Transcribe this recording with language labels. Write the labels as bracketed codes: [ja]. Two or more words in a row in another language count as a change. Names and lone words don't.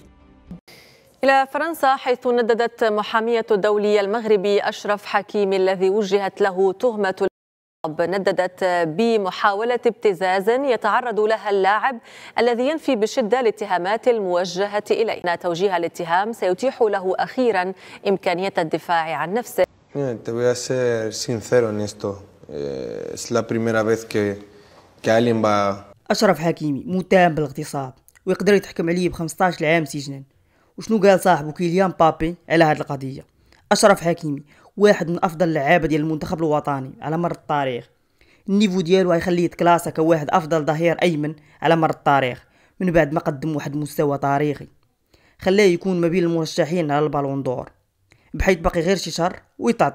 [ar] إلى فرنسا، حيث نددت محامية الدولي المغربي أشرف حكيمي الذي وجهت له تهمة نددت بمحاولة ابتزاز يتعرض لها اللاعب الذي ينفي بشدة الاتهامات الموجهة إليه. أن توجيه الاتهام سيتيح له أخيرا إمكانية الدفاع عن نفسه. [es] Te voy a ser sincero en esto. Es la primera vez que alguien va. [ar] أشرف حكيمي متهم بالاغتصاب ويقدر يتحكم عليه ب15 عام سجنا. وشنو قال صاحبه كيليان بابي على هذه القضية؟ أشرف حكيمي واحد من أفضل اللعابة ديال المنتخب الوطني على مر التاريخ. النيفو ديالو غيخليه يتكلاسا كواحد أفضل ظهير أيمن على مر التاريخ من بعد ما قدم واحد المستوى تاريخي خلاه يكون ما بين المرشحين على البالون دور، بحيث باقي غير شي شهر ويتعطى.